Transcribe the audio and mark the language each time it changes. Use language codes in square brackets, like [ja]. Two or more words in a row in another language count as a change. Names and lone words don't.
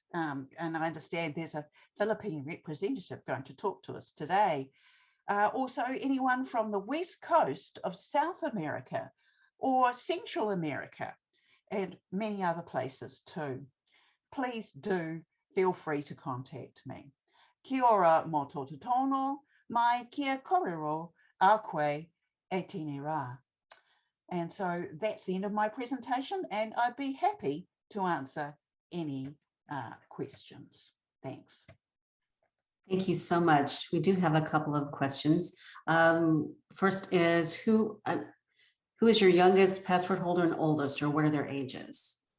[en] And I understand there's a Philippine representative going to talk to us today. Also, anyone from the West Coast of South America or Central America, and many other places too. Please do feel free to contact me. [mi] Kia ora mō tō tono, mai kia korero a koe e tēnei rā. [en] And so that's the end of my presentation, and I'd be happy to answer any questions. Thanks. Thank you so much. We do have a couple of questions. First is, who is your youngest passport holder and oldest, or what are their ages?